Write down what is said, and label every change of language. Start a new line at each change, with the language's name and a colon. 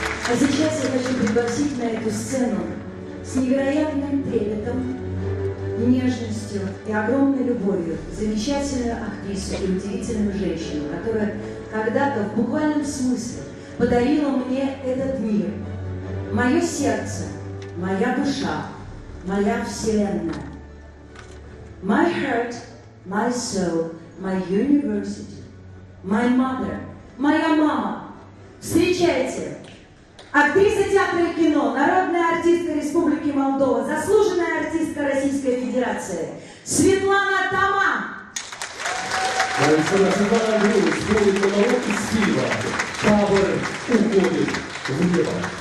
Russian: А сейчас я хочу пригласить на эту сцену с невероятным трепетом, нежностью и огромной любовью замечательную актрису и удивительную женщину, которая когда-то в буквальном смысле подарила мне этот мир. Мое сердце, моя душа, моя вселенная.
English: My heart, my soul, my university, my mother,
Russian: моя мама. Встречайте! Актриса театра и кино, народная артистка Республики Молдова, заслуженная артистка Российской Федерации Светлана Таман. Светлана Груз, будет монолог из фильма «Табор уходит в небо».